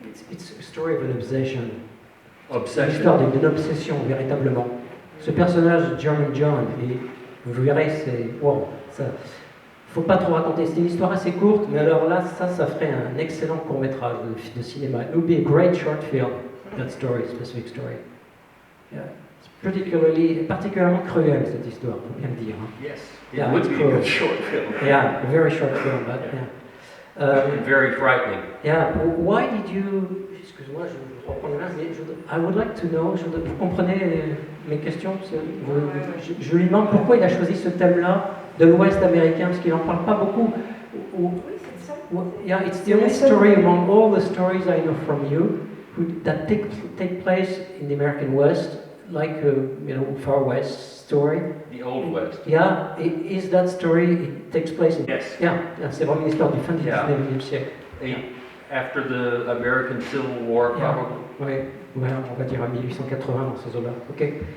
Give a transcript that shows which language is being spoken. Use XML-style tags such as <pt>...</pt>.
<en>It's a story of an obsession. Obsession.</en> <fr>L'histoire d'une obsession, véritablement. Ce personnage, German John, et vous verrez, c'est... Wow, ça... Faut pas trop raconter, c'est une histoire assez courte, mais alors là, ça ferait un excellent court-métrage de cinéma.</fr> <en>It would be a great short film, that story, specific story. Yeah.</en> <fr>It's particulièrement cruel, cette histoire, faut bien le dire. Hein.</fr> <en>Yes, it Yeah, would it's be cruel. a short film. Yeah, a very short film, but yeah. And very frightening. Yeah, why did you...</en> <fr>Excuse-moi, je reprends les mains, mais</fr> <en>I would like to know,</en> <fr>vous comprenez mes questions? Je lui demande pourquoi il a choisi ce thème-là de l'Ouest américain, parce qu'il n'en parle pas beaucoup.</fr> <en>Yeah, it's the only story among all the stories I know from you that take place in the American West, like Far West story. The Old West. Yeah, is that story, it takes place in... Yes.</en> <fr>Yeah, c'est vraiment une histoire du fin du 19e siècle.</fr> <en>After the American Civil War, probably.</en> <fr>Oui, voilà, on va dire à 1880 dans ces eaux-là. Ok.</fr>